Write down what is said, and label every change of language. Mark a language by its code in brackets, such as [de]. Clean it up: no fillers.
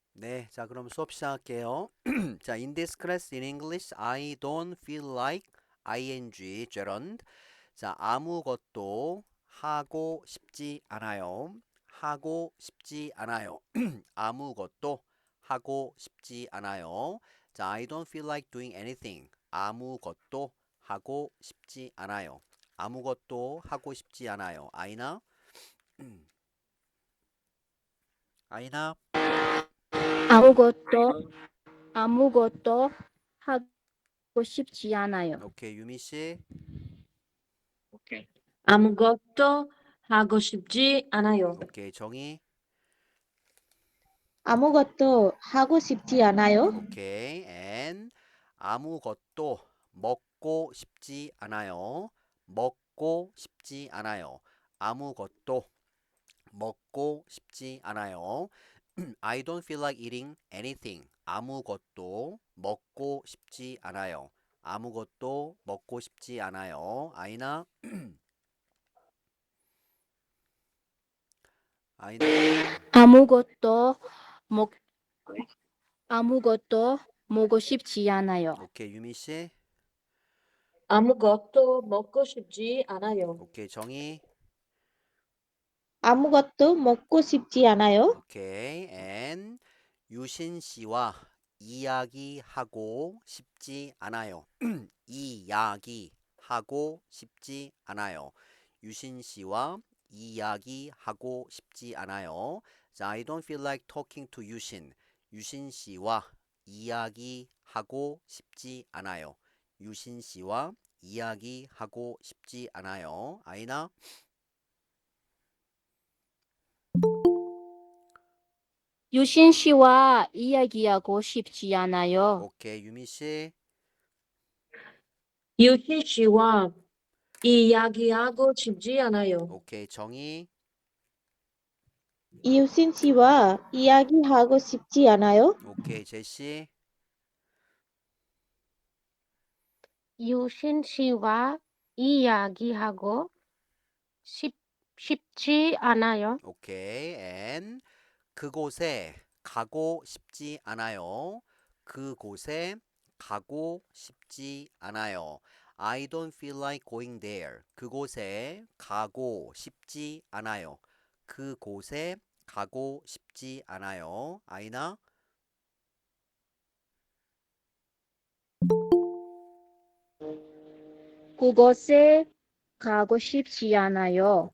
[ko] 네, 자 그럼 수업 시작할게요. [en] 자, in this class in English, I don't feel like ing gerund. [ko] 자, 아무것도 하고 싶지 않아요. 하고 싶지 않아요. 아무것도 하고 싶지 않아요. [en] 자, I don't feel like doing anything. [ko] 아무것도 하고 싶지 않아요. 아무것도 하고 싶지 않아요. 아이나? 아이나? 아무것도 아무것도 하고 싶지 않아요. 오케이, 유미 씨. 아무것도 하고 싶지 않아요. 오케이, 정희. 아무것도 하고 싶지 않아요. 오케이. and 아무것도 먹고 싶지 않아요. 먹고 싶지 않아요. 아무것도 먹고 싶지 않아요. [en] I don't feel like eating anything. [ko] 아무것도 먹고 싶지 않아요. 아무것도 먹고 싶지 않아요. 아이나? 아이나? 아무것도 먹 아무것도 먹고 싶지 않아요. 오케이, 유미 씨. 아무것도 먹고 싶지 않아요. 오케이, 정희. 아무것도 먹고 싶지 않아요. 오케이. and 유신 씨와 이야기하고 싶지 않아요. 이야기하고 싶지 않아요. 유신 씨와 이야기하고 싶지 않아요. [en] 자, I don't feel like talking to 유신. [ko] 유신 씨와 이야기하고 싶지 않아요. 유신 씨와 이야기하고 싶지 않아요. 아이나? 유신 씨와 이야기하고 싶지 않아요. 오케이, 유미 씨. 유희 씨와 이야기하고 싶지 않아요. 오케이, 정희. 유신 씨와 이야기하고 싶지 않아요. 오케이, 제시. 유신 씨와 이야기하고 싶지 않아요. 오케이, and 그곳에 가고 싶지 않아요. 그곳에 가고 싶지 않아요. [en] I don't feel like going there. [ko] 그곳에 가고 싶지 않아요. 그곳에 가고 싶지 않아요. 아이나? 그곳에 가고 싶지 않아요.